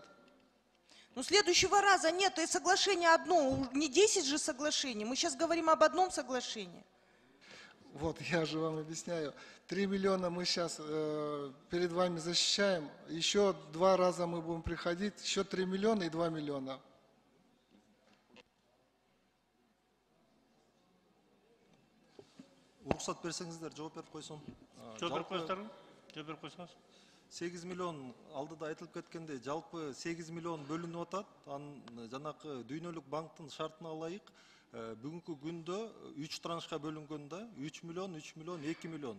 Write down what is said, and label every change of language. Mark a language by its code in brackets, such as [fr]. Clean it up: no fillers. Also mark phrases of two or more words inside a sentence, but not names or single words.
[ru] Ну, следующего раза нет, и соглашение одно, не 10 же соглашений. Мы сейчас говорим об одном соглашении. Вот, я же вам объясняю. 3 миллиона мы сейчас перед вами защищаем. Еще 2 раза мы будем приходить. Еще 3 миллиона и 2 миллиона. [ky] Уруксат берсеңиздер, жооп берип койсом. Жооп берип коесуздарбы? Жооп берип койсоңуз. 8 миллион алдыда айтылып кеткендей, жалпы 8 миллион бөлүнүп атат. Анын жанакы дүйнөлүк банктын шартына ылайык бүгүнкү күндө 3 траншка бөлүнгөндө 3 миллион, 2 миллион.